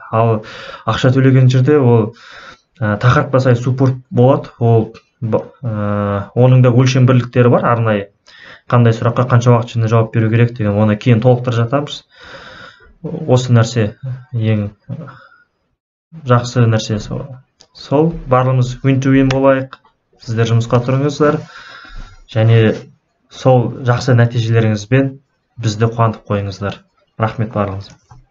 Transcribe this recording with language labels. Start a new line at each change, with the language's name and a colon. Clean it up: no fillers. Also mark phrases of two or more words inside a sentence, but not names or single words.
Kazakh: Ал ақша төлеген жерде ол тақырыпқа сай суппорт болады, оның да өлшем бірліктері бар арнайы. Қандай сұраққа қанша уақыт ішінде жауап беру керек деген, оны кейін толықтырып жатамыз. Осы нәрсе ең жақсы нәрсе сол. Барлығымыз
English: win-to-win
Kazakh: болайық. Сіздер жұмысқа тұрыңыздар, және сол жақсы нәтижелеріңізбен бізді қуантып қойыңыздар. Рахмет барлығыңызға.